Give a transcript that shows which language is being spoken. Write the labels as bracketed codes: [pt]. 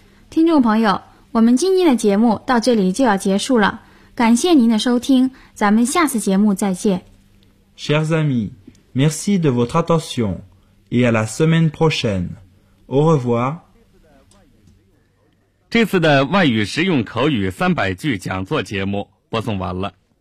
[zh] 听众朋友，我们今天的节目到这里就要结束了。感谢您的收听，咱们下次节目再见。 [fr] Chers amis, merci de votre attention et à la semaine prochaine. Au revoir. [zh] 这次的外语实用口语300句讲座节目播送完了。